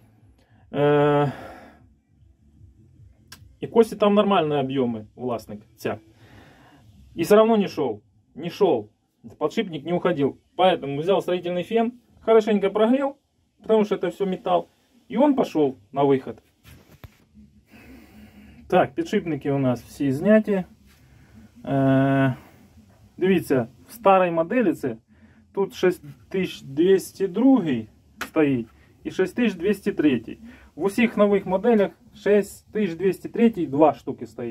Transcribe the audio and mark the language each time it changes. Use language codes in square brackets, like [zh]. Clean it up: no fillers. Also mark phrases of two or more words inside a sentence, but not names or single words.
[ru] И кости там нормальные объемы, властник, ця. И все равно не шел, подшипник не уходил. Поэтому взял строительный фен, хорошенько прогрел потому что это все металл. И он пошел на выход. [uk] Так, підшипники у нас всі зняті. Дивіться, в старій моделі це тут 6202 стоїть і 6203. В усіх нових моделях 6203 2 штуки стоїть.